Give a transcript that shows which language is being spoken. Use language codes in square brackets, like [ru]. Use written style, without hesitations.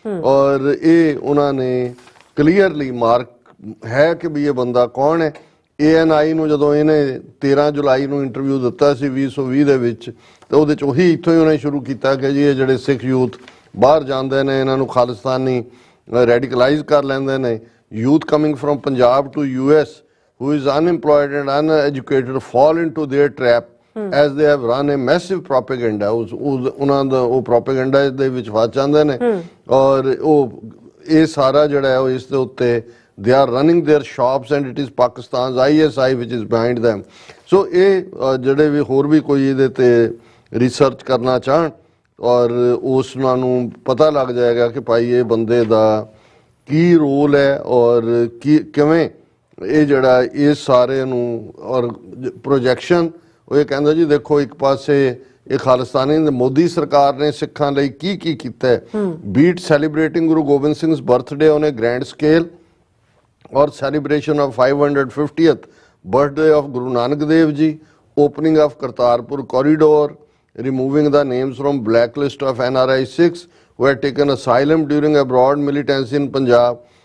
[pa] ਔਰ ਇਹ ਉਹਨਾਂ ਨੇ ਕਲੀਅਰਲੀ ਮਾਰਕ ਹੈ ਕਿ ਵੀ ਇਹ ਬੰਦਾ ਕੌਣ ਹੈ। ANI ਨੂੰ ਜਦੋਂ ਇਹਨੇ 13 ਜੁਲਾਈ ਨੂੰ ਇੰਟਰਵਿਊ ਦਿੱਤਾ ਸੀ 2020 ਦੇ ਵਿੱਚ, ਤੇ ਉਹਦੇ 'ਚ ਉਹੀ ਇੱਥੋਂ ਹੀ ਉਹਨੇ ਸ਼ੁਰੂ ਕੀਤਾ ਕਿ ਜੀ ਇਹ ਜਿਹੜੇ ਸਿੱਖ ਯੂਥ ਬਾਹਰ ਜਾਂਦੇ ਨੇ ਇਹਨਾਂ ਨੂੰ ਖਾਲਿਸਤਾਨੀ ਰੈਡੀਕਲਾਈਜ਼ ਕਰ ਲੈਂਦੇ ਨੇ। [en] Youth coming from Punjab to US who is unemployed and uneducated fall into their trap as they have run a massive propaganda। [pa] ਉਹਨਾਂ ਦਾ ਉਹ ਪ੍ਰੋਪੇਗੈਂਡਾ ਦੇ ਵਿੱਚ ਫਸ ਜਾਂਦੇ ਨੇ ਔਰ ਉਹ ਇਹ ਸਾਰਾ ਜਿਹੜਾ ਹੈ ਉਹ ਇਸ ਦੇ ਉੱਤੇ [en] they are running their shops and it is Pakistan's ISI which is behind them। [pa] ਸੋ ਇਹ ਜਿਹੜੇ ਵੀ ਹੋਰ ਵੀ ਕੋਈ ਇਹਦੇ ਤੇ ਰਿਸਰਚ ਕਰਨਾ ਚਾਹਣ ਔਰ ਉਸ ਨੂੰ ਪਤਾ ਲੱਗ ਜਾਏਗਾ ਕਿ ਭਾਈ ਇਹ ਬੰਦੇ ਦਾ ਕੀ ਰੋਲ ਹੈ ਔਰ ਕਿਵੇਂ ਇਹ ਜਿਹੜਾ ਇਸ ਸਾਰੇ ਨੂੰ ਔਰ ਪ੍ਰੋਜੈਕਸ਼ਨ। ਉਹ ਇਹ ਕਹਿੰਦਾ ਜੀ ਦੇਖੋ ਇੱਕ ਪਾਸੇ ਇਹ ਖਾਲਿਸਤਾਨੀ ਮੋਦੀ ਸਰਕਾਰ ਨੇ ਸਿੱਖਾਂ ਲਈ ਕੀ ਕੀਤਾ ਹੈ। [en] Be it celebrating Guru Gobind Singh's birthday on a grand scale or celebration of 550th birthday of Guru Nanak Dev Ji, opening of Kartarpur corridor, removing the names from blacklist of NRI Sikhs who had taken asylum during abroad militancy in Punjab.